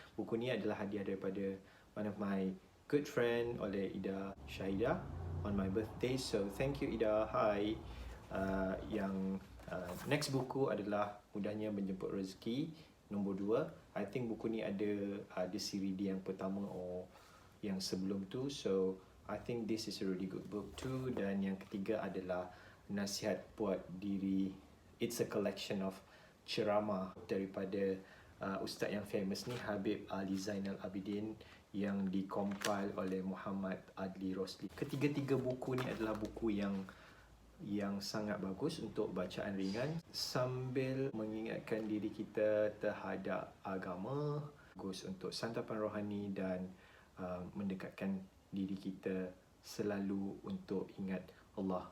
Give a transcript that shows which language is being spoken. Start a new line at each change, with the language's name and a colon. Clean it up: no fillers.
Malay: Buku ni adalah hadiah daripada
English: one of my good friend
Malay: oleh
English: Ida Syahidah on my birthday. So thank you Ida. Hi.
Malay: Yang next buku adalah Mudahnya Menjemput Rezeki nombor 2.
English: I think
Malay: buku ni ada siri dia yang pertama or yang sebelum tu.
English: So I think this is a really good book too.
Malay: Dan yang ketiga adalah Nasihat Buat Diri.
English: It's a collection of
Malay: ceramah daripada ustaz yang famous ni, Habib Ali Zainal Abidin, yang dikompil oleh Muhammad Adli Rosli. Ketiga-tiga buku ni adalah buku yang sangat bagus untuk bacaan ringan sambil mengingatkan diri kita terhadap agama, bagus untuk santapan rohani dan mendekatkan diri kita selalu untuk ingat Allah.